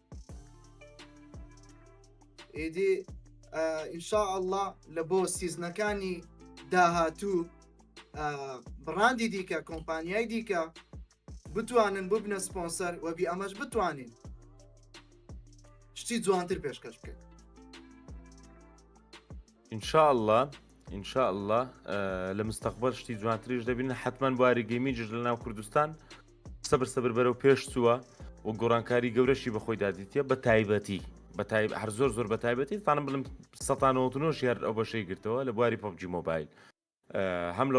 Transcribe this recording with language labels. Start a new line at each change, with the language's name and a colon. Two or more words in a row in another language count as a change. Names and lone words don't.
Central Kurdish: ئیدی ئینشاءالله لە بۆ سیزنەکانی داهاتوو بڕاندی دیکە کۆمپانیای دیکە بتوانن ببنە سپۆنسەر وەبی ئەمەش بتوانین شتی جوانتر پێشکەش بکەیت
Arabic: ان شاء الله
Central Kurdish: لە مستەقبەل شتی جوانتریش دەبینە حتمما بواری گەیمینجش لە ناو کوردستان سەبر بەرەو پێش چووە و گۆڕانکاری گەورەشی بەخۆی دادیتە بە تایبەتی هەر زۆر بە تایبەتی تانم بڵم 1990 هەر ئەو بەشەی گرتەوە لە بواری PUBG مۆبایل هەم لە